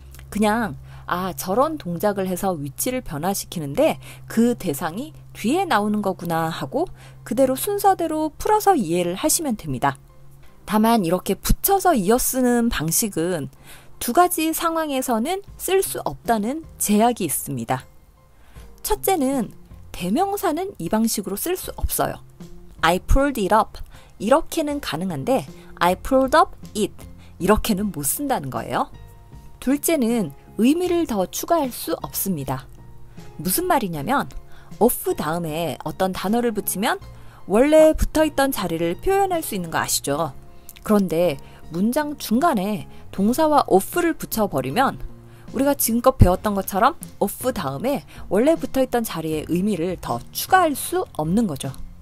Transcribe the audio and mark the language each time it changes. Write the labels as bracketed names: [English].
[Korean] 그냥 저런 동작을 해서 위치를 변화시키는데 그 대상이 뒤에 나오는 거구나 하고 그대로 순서대로 풀어서 이해를 하시면 됩니다. 다만 이렇게 붙여서 이어쓰는 방식은 두 가지 상황에서는 쓸 수 없다는 제약이 있습니다. 첫째는 대명사는 이 방식으로 쓸 수 없어요. [English] I pulled it up [Korean] 이렇게는 가능한데 [English] I pulled up it [Korean] 이렇게는 못 쓴다는 거예요. 둘째는 의미를 더 추가할 수 없습니다. 무슨 말이냐면 of 다음에 어떤 단어를 붙이면 원래 붙어있던 자리를 표현할 수 있는 거 아시죠? 그런데 문장 중간에 동사와 of를 붙여버리면 우리가 지금껏 배웠던 것처럼 of 다음에 원래 붙어있던 자리의 의미를 더 추가할 수 없는 거죠.